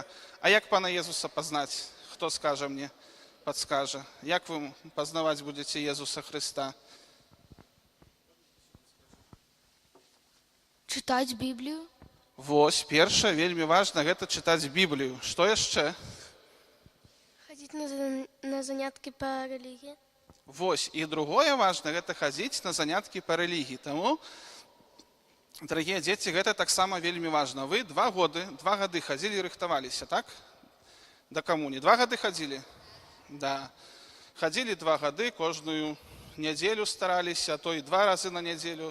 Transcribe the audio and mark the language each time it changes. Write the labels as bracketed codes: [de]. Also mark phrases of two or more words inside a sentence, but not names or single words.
[be] А як пана Езуса пазнаць? Хто скажа мне, падскажа? Як вы пазнаваць будзеце Езуса Хрыста? [ru] Читать Библию. [be] Вось, першае, вельмі важна, гэта чытаць Біблію. Што яшчэ? [ru] Ходить на занятки по религии. [be] Вось, і другое важна, гэта хадзіць на заняткі па рэлігіі. Таму, дарагія дзеці, гэта таксама вельмі важна. Вы 2 гады хадзілі і рыхтаваліся, так? Да камуніі. 2 гады хадзілі? Да. Хадзілі 2 гады, кожную нядзелю стараліся, а то і 2 разы на нядзелю.